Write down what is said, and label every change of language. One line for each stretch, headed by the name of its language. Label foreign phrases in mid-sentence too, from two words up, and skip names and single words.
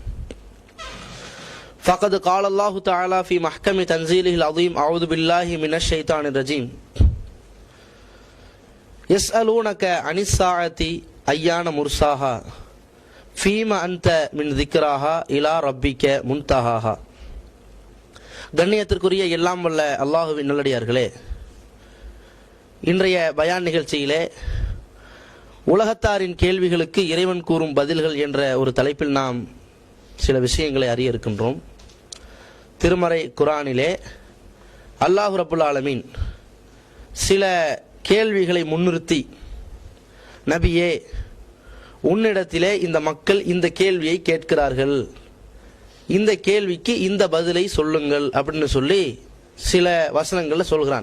Arabic: فقد قال الله تعالى في محكم تنزيله العظيم أعوذ بالله من الشيطان الرجيم يسألونك عن الساعة أيان مرساها فيما أنت من ذكراها إلى ربك منتهاها.
Tamil: கண்ணியத்திற்குரிய எல்லாம் வல்ல அல்லாஹுவின் நல்லடியார்களே, இன்றைய பயான் நிகழ்ச்சியிலே உலகத்தாரின் கேள்விகளுக்கு இறைவன் கூறும் பதில்கள் என்ற ஒரு தலைப்பில் நாம் சில விஷயங்களை அறிய இருக்கின்றோம். திருமறை குர்ஆனிலே
Arabic: الله رب العالمين
Tamil: சில கேள்விகளை முன்னிறுத்தி, நபியே, உன்னிடத்திலே இந்த மக்கள் இந்த கேள்வியை கேட்கிறார்கள், இந்த கேள்விக்கு இந்த பதிலை சொல்லுங்கள் அப்படின்னு சொல்லி சில வசனங்கள்ல சொல்கிறான்.